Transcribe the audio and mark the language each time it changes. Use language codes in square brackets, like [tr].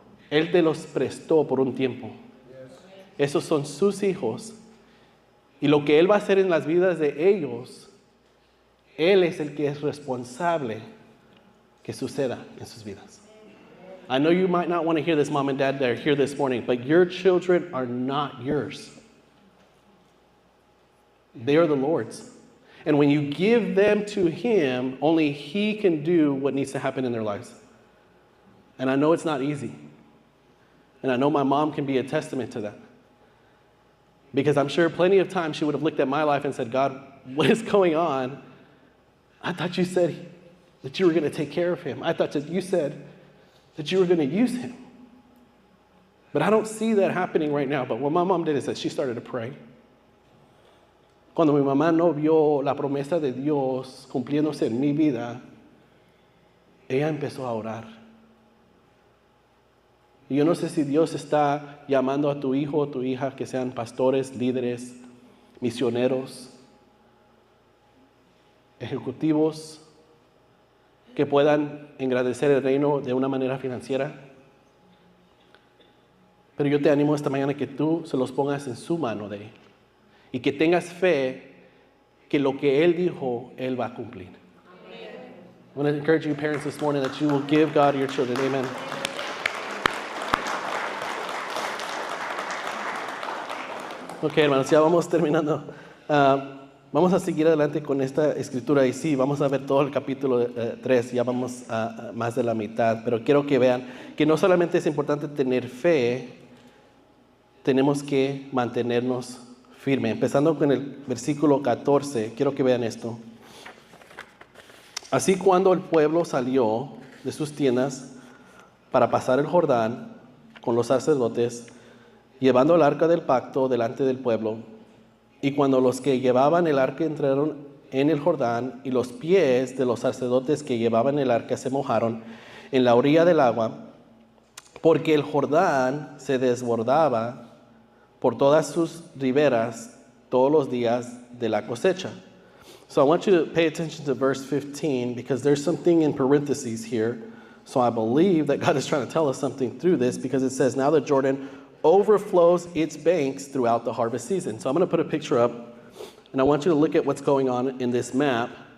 [es] Él te los prestó por un tiempo. Esos son sus hijos. Y lo que Él va a hacer en las vidas de ellos, Él es el que es responsable que suceda en sus vidas. [en] I know you might not want to hear this, mom and dad, that are here this morning, but your children are not yours. They are the Lord's. And when you give them to Him, only He can do what needs to happen in their lives. And I know it's not easy. And I know my mom can be a testament to that. Because I'm sure plenty of times she would have looked at my life and said, God, what is going on? I thought you said that you were going to take care of him. I thought that you said that you were going to use him. But I don't see that happening right now. But what my mom did is that she started to pray. [es] Cuando mi mamá no vio la promesa de Dios cumpliéndose en mi vida, ella empezó a orar. Y yo no sé si Dios está llamando a tu hijo o tu hija que sean pastores, líderes, misioneros, ejecutivos, que puedan engrandecer el reino de una manera financiera. Pero yo te animo esta mañana que tú se los pongas en su mano de Él. Y que tengas fe que lo que Él dijo, Él va a cumplir. [en] I want to encourage you parents this morning that you will give God your children. Amen. [es] Ok, hermanos, ya vamos terminando. Vamos a seguir adelante con esta escritura y sí, vamos a ver todo el capítulo 3, ya vamos a más de la mitad, pero quiero que vean que no solamente es importante tener fe, tenemos que mantenernos firmes. Empezando con el versículo 14, quiero que vean esto. Así cuando el pueblo salió de sus tiendas para pasar el Jordán con los sacerdotes, llevando el arca del pacto delante del pueblo, y cuando los que llevaban el arca entraron en el Jordán, y los pies de los sacerdotes que llevaban el arca se mojaron en la orilla del agua, porque el Jordán se desbordaba por todas sus riberas todos los días de la cosecha. [en] So I want you to pay attention to verse 15, because there's something in parentheses here So I believe that God is trying to tell us something through this because it says, now the Jordan overflows its banks throughout the harvest season. So I'm going to put a picture up, and I want you to look at what's going on in this map.